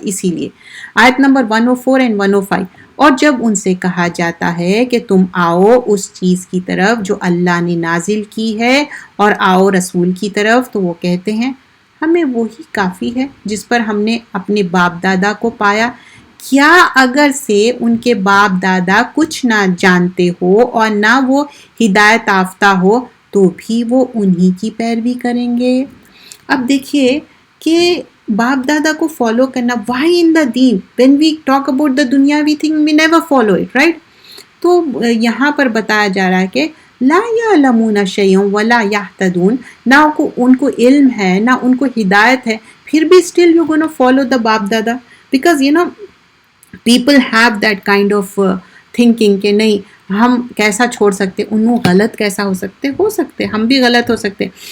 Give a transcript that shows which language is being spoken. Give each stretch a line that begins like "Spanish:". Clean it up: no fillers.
Urdu: اسی لیے آیت نمبر 104 اینڈ 105، اور جب ان سے کہا جاتا ہے کہ تم آؤ اس چیز کی طرف جو اللہ نے نازل کی ہے اور آؤ رسول کی طرف، تو وہ کہتے ہیں ہمیں وہی کافی ہے جس پر ہم نے اپنے باپ دادا کو پایا. کیا اگر سے ان کے باپ دادا کچھ نہ جانتے ہو اور نہ وہ ہدایت یافتہ ہو تو بھی وہ انہی کی پیروی کریں گے. اب دیکھیے کہ باپ دادا کو فالو کرنا،
English: why in the
Urdu: then,
English: when we talk about the دنیا we think we never follow it, right.
Urdu: تو یہاں پر بتایا جا رہا ہے کہ
Arabic: لا یعلمون شیئا ولا یہتدون،
Urdu: نہ ان کو علم ہے نہ ان کو ہدایت ہے، پھر بھی
English: still you're gonna follow the
Urdu: باپ دادا.
English: because you know people have that kind of thinking
Urdu: کہ نہیں ہم کیسا چھوڑ سکتے، انہوں غلط کیسا ہو سکتے، ہم بھی غلط ہو سکتے.